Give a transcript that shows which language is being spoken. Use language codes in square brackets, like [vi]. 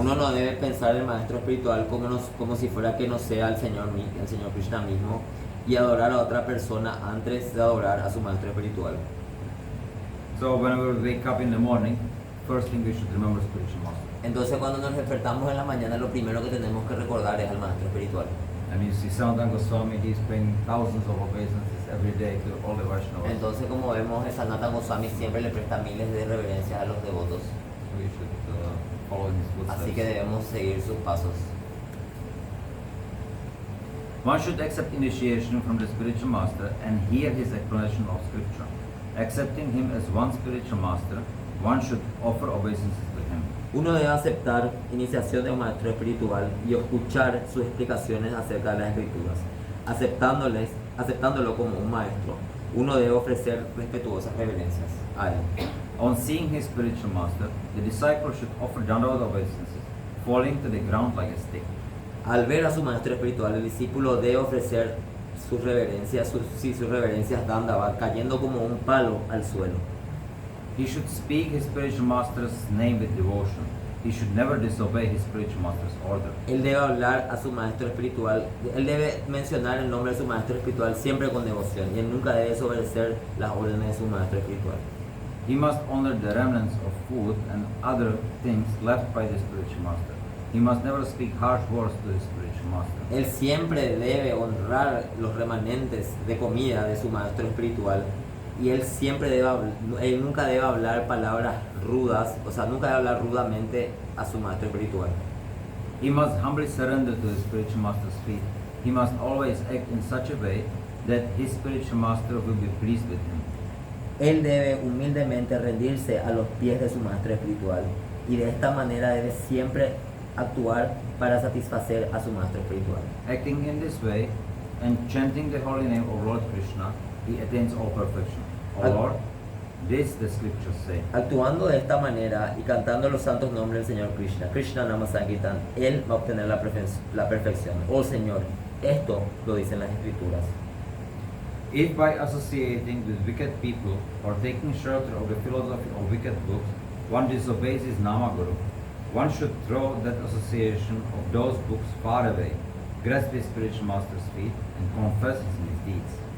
[es] Uno no debe pensar el maestro espiritual como si fuera que no sea el Señor Krishna mismo y adorar a otra persona antes de adorar a su maestro espiritual. [en] So whenever we wake up in the morning, first thing we should remember spiritual master. [es] Entonces cuando nos despertamos en la mañana, lo primero que tenemos que recordar es al maestro espiritual. [en] And you see Sanatana Goswami, he's paying thousands of obeisances every day to all the Vaishnavas. [es] Entonces, como vemos, el Sanatana Goswami siempre le presta miles de reverencias a los devotos. [en] So we should follow in his footsteps. [es] Así que debemos seguir sus pasos. [en] One should accept initiation from the spiritual master and hear his explanation of scripture. Accepting him as one spiritual master, one should offer obeisances to him. [es] Uno debe aceptar iniciación de un maestro espiritual y escuchar sus explicaciones acerca de las escrituras. Aceptándolo como un maestro, uno debe ofrecer respetuosas reverencias a él. [en] On seeing his spiritual master, the disciple should offer Dandavat obeisances, falling to the ground like a stick. [es] Al ver a su maestro espiritual, el discípulo debe ofrecer sus reverencias, sus reverencias Dandavat, cayendo como un palo al suelo. [en] He should speak his spiritual master's name with devotion. He should never disobey his spiritual master's order. [es] Él debe hablar a su maestro espiritual, él debe mencionar el nombre de su maestro espiritual siempre con devoción, y él nunca debe desobedecer las órdenes de su maestro espiritual. [en] He must honor the remnants of food and other things left by the spiritual master. He must never speak harsh words to his spiritual master. [es] Él siempre debe honrar los remanentes de comida de su maestro espiritual, y él nunca debe hablar palabras rudas, o sea, nunca debe hablar rudamente a su maestro espiritual. [en] He must humbly surrender to his spiritual master's feet. He must always act in such a way that his spiritual master will be pleased with him. [es] Él debe humildemente rendirse a los pies de su maestro espiritual, y de esta manera debe siempre actuar para satisfacer a su maestro espiritual. [en] Acting in this way and chanting the holy name of Lord Krishna, he attains all perfection. O Lord, this the scriptures say. [es] Actuando de esta manera y cantando los santos nombres del Señor Krishna, Krishna Nama Sankirtan, él va a obtener la perfección. Oh Señor, esto lo dicen las escrituras. [en] If by associating with wicked people or taking shelter of the philosophy of wicked books, one disobeys his Namaguru, one should throw that association of those books far away, grasp his spiritual master's feet, and confess his misdeeds.